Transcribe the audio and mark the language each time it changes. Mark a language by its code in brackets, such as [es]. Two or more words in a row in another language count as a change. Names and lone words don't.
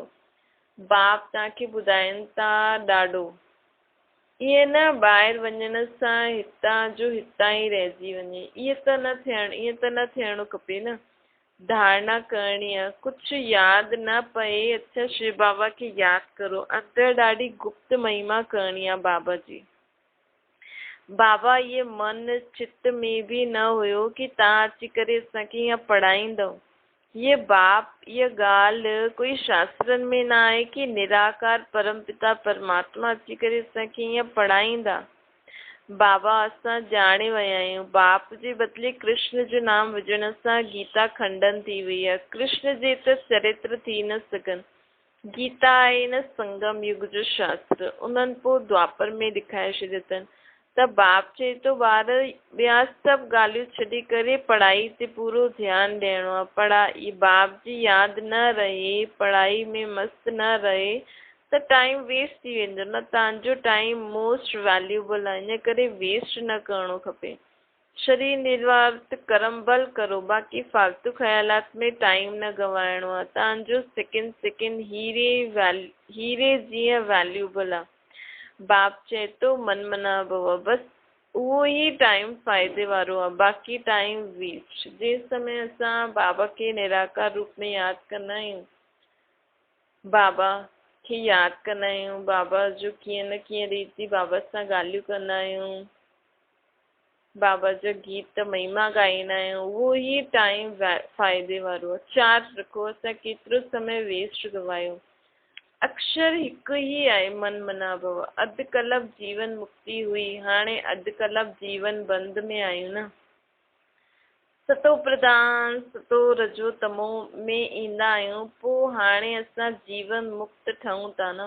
[sd] बाप तव्हांखे ॿुधाइनि था ॾाढो, ईअं न ॿाहिरि वञण सां हितां जो हितां ई रहिजी वञे, ईअं त न थियणो खपे न। धारणा करणी आहे, कुझु यादि न पए, अच्छा शिव बाबा खे यादि करो। अंदरि ॾाढी गुप्त महिमा करणी आहे बाबा जी। बाबा ये मन चित्त में भी न हुयो कि तव्हां अची करे असांखे ईअं पढ़ाईंदव। ये ॻाल्हि कोई शास्त्रनि में न आहे कि निराकार परमपिता परमात्मा अची करे असांखे ईअं पढ़ाईंदा। बाबा असां ॼाणे विया आहियूं, बाप जे बदिले कृष्ण जो नाम विझण सां गीता खंडन थी वई आहे। कृष्ण जे त चरित्र थी न सघनि। गीता आहे न संगम युग जो शास्त्र, उन्हनि पोइ द्वापर में ॾेखारे छॾियो अथनि। त बाप चए थो ॿार ॿिया सभु ॻाल्हियूं छॾी करे पढ़ाई ते पूरो ध्यानु ॾियणो आहे। बाप जी यादि न रहे, पढ़ाई में मस्तु न रहे त [en] time waste [sd] थी वेंदो न। तव्हांजो [en] time most valuable [sd] आहे, इन करे वेस्ट न करणो खपे। शरीर निर्वाह कर्म बल करो, बाक़ी फालतू ख़्यालात में टाइम न गवाइणो आहे। तव्हांजो सेकेंड हीरे जीअं वैल्यूएबल आहे। बाप चए थो मन मना भव, बसि उहो ई टाइम फ़ाइदे वारो आहे, बाक़ी [en] time waste. [sd] जंहिं समय असां बाबा खे निराकार रूप में यादि कंदा आहियूं, बाबा खे यादि कंदा आहियूं, बाबा जो कीअं न कीअं रीति बाबा सां ॻाल्हियूं कंदा आहियूं, बाबा जो गीत महिमा ॻाईंदा आहियूं, उहो ई टाइम फ़ाइदे वारो आहे। चार्ज रखो, असां केतिरो समय वेस्ट गवायो। अक्षर हिकु ई आहे, मन मना भव। अधु कलप जीवन मुक्ति हुई, हाणे अधु कलप जीवन बंद में आहियूं न। सतो प्रधान सतो रजो तमो में ईंदा आहियूं, पोइ हाणे असां जीवन मुक्त ठहूं था न।